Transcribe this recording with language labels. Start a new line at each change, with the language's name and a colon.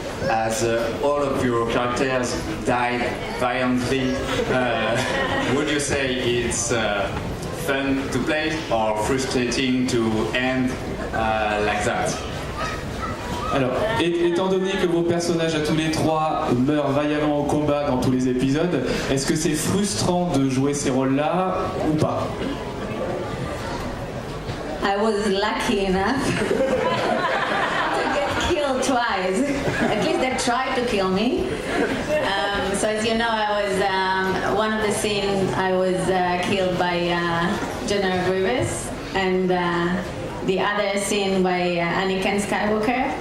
English: As all of your characters died violently, would you say it's fun to play or frustrating to end like that?
French: Alors, étant donné que vos personnages à tous les trois meurent vaillamment au combat dans tous les épisodes, est-ce que c'est frustrant de jouer ces rôles-là ou pas?
English: I was lucky enough to get killed twice. At least they tried to kill me. So as you know, I was one of the scenes I was killed by General Grievous, and the other scene by Anakin Skywalker.